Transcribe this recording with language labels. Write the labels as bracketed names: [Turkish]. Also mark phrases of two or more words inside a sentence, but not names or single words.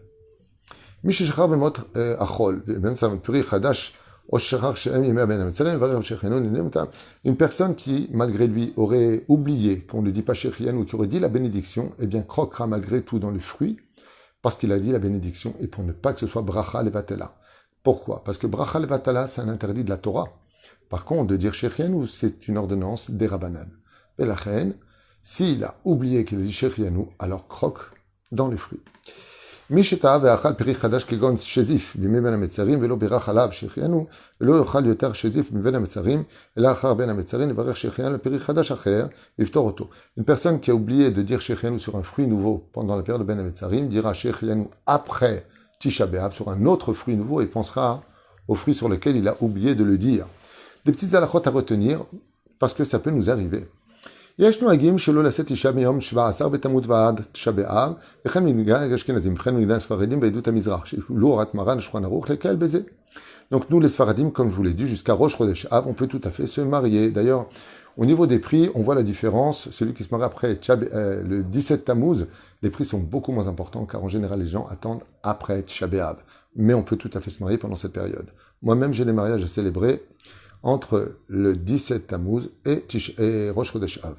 [French] Une personne qui, malgré lui, aurait oublié qu'on ne dit pas Shechianu ou qui aurait dit la bénédiction, eh bien croquera malgré tout dans le fruit, parce qu'il a dit la bénédiction, et pour ne pas que ce soit [Hebrew] ברכה לבטלה. [French] Pourquoi? Parce que [Hebrew] ברכה לבטלה, [French] c'est un interdit de la Torah. Par contre, de dire Shechianu, c'est une ordonnance des Rabbanan. Et la reine, s'il a oublié qu'il a dit Shechianu, alors croque dans les fruits. [Hebrew] מי שטעה ואכל פרי חדש כגון שזיף בימי בין המצרים ולא בירך עליו שהחיינו ולא יאכל יותר שזיף מבין המצרים אלא אחר בין המצרים לברך שהחיינו לפרי חדש אחר ויפתור אותו. [French] Une personne qui a oublié de dire שהחיינו sur un fruit nouveau pendant la période de [Hebrew] בין המצרים [French] dira שהחיינו après Tisha B'Av sur un autre fruit nouveau et pensera au fruit sur lequel il a oublié de le dire. Des petites halachot à retenir parce que ça peut nous arriver. [Hebrew] יש נוהגים שלא לשאת אישה מיום 17 בתמוז ועד תשעה באב, וכן מנהג אשכנזים, וכן מנהג הספרדים בעדות המזרח, שהפעילו הורת מרן שולחן ערוך לקהל בזה. [French] Donc nous les Sfaradim, comme je vous l'ai dit, jusqu'à Rosh Chodesh Av, on peut tout à fait se marier. D'ailleurs, au niveau des prix, on voit la différence. Celui qui se marie après le 17 Tammuz, les prix sont beaucoup moins importants, car en général, les gens attendent après Tisha B'Av. Mais on peut tout à fait se marier pendant cette période. Moi-même, j'ai des mariages à célébrer entre le 17 Tammuz et Rosh Chodesh Av.